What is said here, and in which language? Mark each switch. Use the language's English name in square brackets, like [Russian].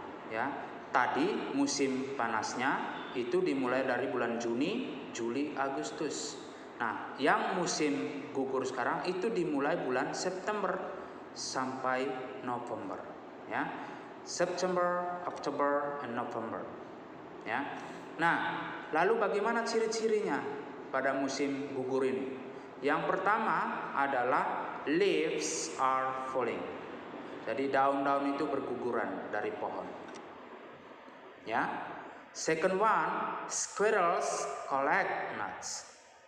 [Indonesian] Ya, tadi musim panasnya itu dimulai dari bulan Juni, Juli, Agustus. Nah, yang musim gugur sekarang itu dimulai bulan September sampai November. [English] Ya, September, October, and November. [Indonesian] Ya. Nah, lalu bagaimana ciri-cirinya pada musim gugur ini? Yang pertama adalah [English] leaves are falling. [Indonesian] Jadi daun-daun itu berguguran dari pohon. Ya. [English] Second one, squirrels collect nuts.